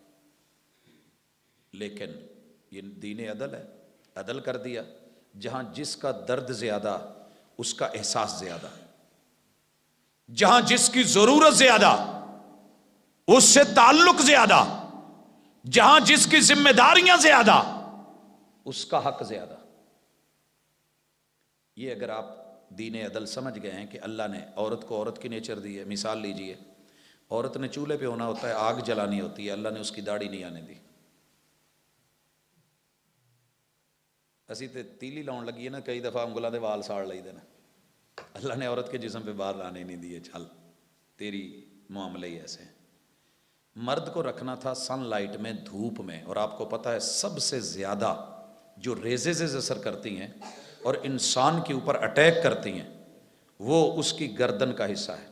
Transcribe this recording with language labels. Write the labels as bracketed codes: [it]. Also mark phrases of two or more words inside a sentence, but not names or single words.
[ur] لیکن یہ دین عدل ہے، عدل کر دیا، جہاں جس کا درد زیادہ اس کا احساس زیادہ، جہاں جس کی ضرورت زیادہ اس سے تعلق زیادہ، جہاں جس کی ذمہ داریاں زیادہ اس کا حق زیادہ۔ یہ اگر آپ دین عدل سمجھ گئے ہیں کہ اللہ نے عورت کو عورت کی نیچر دی ہے. مثال لیجئے, عورت نے چولہے پہ ہونا ہوتا ہے, آگ جلانی ہوتی ہے, اللہ نے اس کی داڑھی نہیں آنے دی. [pa] اسی تے تیلی لاؤن لگی ہے نا, کئی دفعہ انگلاں دے وال ساڑ لئی دے نا, [ur] اللہ نے عورت کے جسم پہ بال لانے نہیں دیے. چل تیری معاملے ہی ایسے ہیں. مرد کو رکھنا تھا سن لائٹ میں, دھوپ میں, اور آپ کو پتہ ہے سب سے زیادہ جو ریزز اثر کرتی ہیں اور انسان کے اوپر اٹیک کرتی ہیں وہ اس کی گردن کا حصہ ہے.